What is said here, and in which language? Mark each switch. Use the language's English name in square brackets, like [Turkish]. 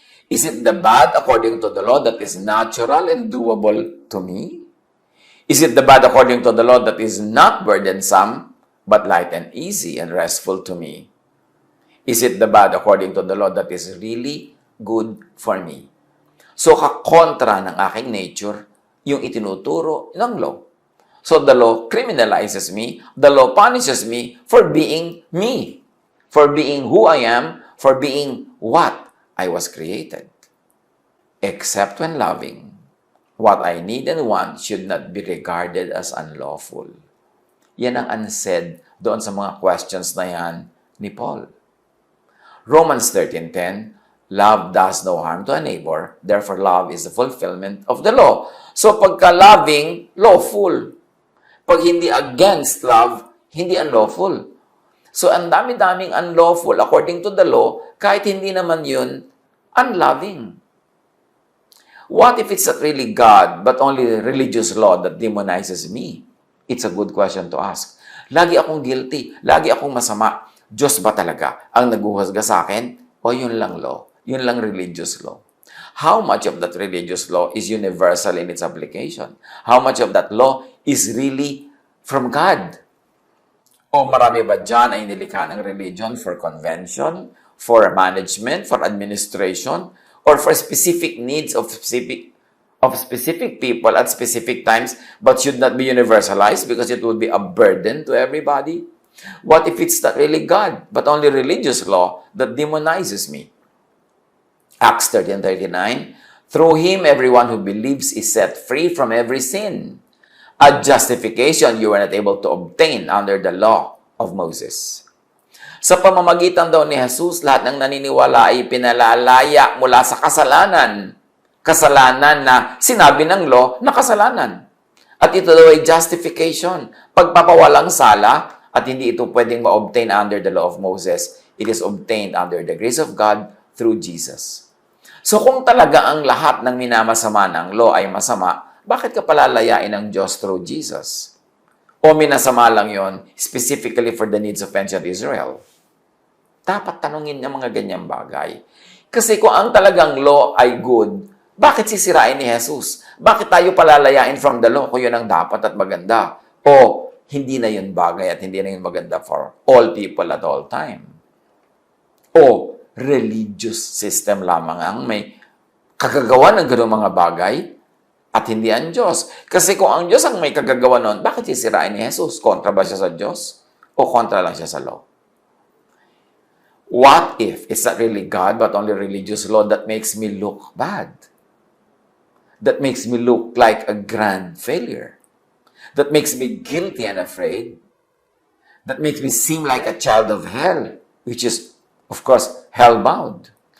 [English] Is it the bad according to the law that is natural and doable to me? Is it the bad according to the law that is not burdensome, but light and easy and restful to me? Is it the bad according to the law that is really good for me? [Filipino] So, kakontra ng aking nature, yung itinuturo ng law. [English] So, the law criminalizes me. The law punishes me for being me. For being who I am. For being what I was created. Except when loving, what I need and want should not be regarded as unlawful. [Filipino] Yan ang unsaid doon sa mga questions na yan ni Paul. [English] Romans 13:10, love does no harm to a neighbor, therefore love is the fulfillment of the law. [Filipino] So pagka-loving, lawful. Pag hindi against love, hindi unlawful. So ang dami-daming unlawful according to the law, kahit hindi naman yun, unloving. [English] What if it's not really God, but only religious law that demonizes me? It's a good question to ask. [Filipino] Lagi akong guilty, lagi akong masama. Diyos ba talaga ang naguhusga sa akin? O yun lang law? Yun lang religious law? [English] How much of that religious law is universal in its application? How much of that law is really from God? [Filipino] O marami ba dyan ay nilikha ng [English] religion for convention, for management, for administration, or for specific needs of specific people at specific times, but should not be universalized because it would be a burden to everybody? What if it's not really God, but only religious law that demonizes me? Acts 13:39, through him everyone who believes is set free from every sin. A justification you were not able to obtain under the law of Moses. [Filipino] Sa pamamagitan daw ni Jesus, lahat ng naniniwala ay pinalalaya mula sa kasalanan. Kasalanan na sinabi ng law na kasalanan. At ito daw ay justification, pagpapawalang sala, at hindi ito pwedeng ma-obtain [English] under the law of Moses. It is obtained under the grace of God through Jesus. [Filipino] So kung talaga ang lahat ng minamasama ng law ay masama, bakit ka palalayain ng Diyos [English] through Jesus? [Filipino] O minasama lang yon [English] specifically for the needs of ancient Israel? [Filipino] Dapat tanungin ng mga ganyang bagay. Kasi kung ang talagang law ay good, bakit sisirain ni Jesus? Bakit tayo palalayain [English] from the law [Filipino] kung yun ang dapat at maganda? O hindi na yun bagay at hindi na yun maganda [English] for all people at all time? [Filipino] O religious system lamang ang may kagagawa ng gano'ng mga bagay at hindi ang Diyos? Kasi kung ang Diyos ang may kagagawa nun, bakit sisirain ni Jesus? Kontra ba siya sa Diyos? O kontra lang siya sa law? [English] What if it's not really God but only religious law that makes me look bad? That makes me look like a grand failure? That makes me guilty and afraid? That makes me seem like a child of hell, which is, of course, hell-bound?